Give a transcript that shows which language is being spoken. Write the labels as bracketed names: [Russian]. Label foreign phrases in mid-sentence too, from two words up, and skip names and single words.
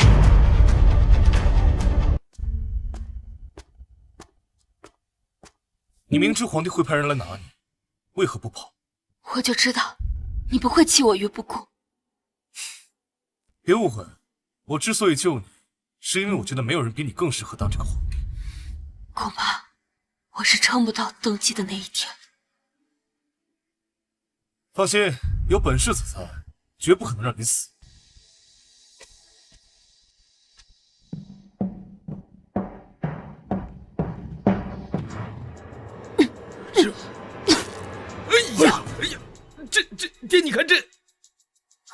[Chinese] 你明知皇帝會派人來拿你，為何不跑？我就知道你不會棄我於不顧。別誤會，我之所以救你，是因為我覺得沒有人比你更適合當這個皇帝。恐怕我是撐不到登基的那一天。放心，有本世子在，絕不可能讓你死。哎呀，这，爹，你看這，